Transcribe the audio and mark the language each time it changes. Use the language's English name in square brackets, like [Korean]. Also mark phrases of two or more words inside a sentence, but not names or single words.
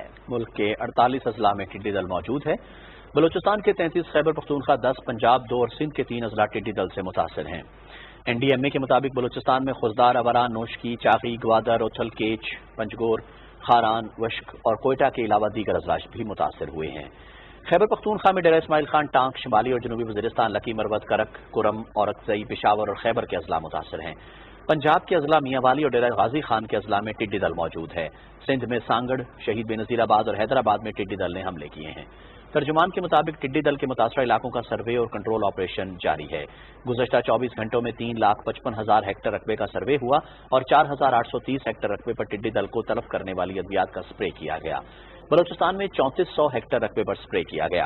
[Urdu] ملک کے 48 اضلاع میں ٹڈی دل موجود ہے۔ بلوچستان کے 33، خیبر پختونخوا 10، پنجاب 2 اور سندھ کے 3 اضلاع ٹڈی دل سے متاثر ہیں۔ NDMA کے مطابق بلوچستان میں خزدار، اوران، نوشکی، چاغی، گوادر، اوتھل کیچ، پنجگور، خاران، وشک اور کوئٹہ کے علاوہ دیگر اضلاع بھی متاثر ہوئے ہیں۔ خیبر پختونخوا میں ڈیرہ اسماعیل خان، ٹانک، شمالی اور جنوبی وزیرستان، لکی، مروت، کرک، کرم، اورکزئی، پشاور اور خیبر کے اضلاع متاثر ہیں۔ پنجاب کے اضلاع میاں والی اور ڈیرہ غازی خان کے اضلاع میں ٹڈی دل موجود ہے۔ سندھ میں سانگڑ، شہید بے نظیر آباد اور حیدرآباد میں ٹڈی دل نے حملے کیے ہیں۔ ترجمان کے مطابق ٹڈی دل کے متاثرہ علاقوں کا سروے اور [English] control operation [Urdu] جاری ہے. گزشتہ 24 گھنٹوں میں 3,55,000 ہیکٹیئر رقبے کا سروے ہوا اور 4,830 ہیکٹیئر رقبے پر ٹڈی دل کو تلف کرنے والی ادویات کا سپرے کیا گیا. بلوچستان میں 3400 ہیکٹیئر رقبے پر سپرے کیا گیا.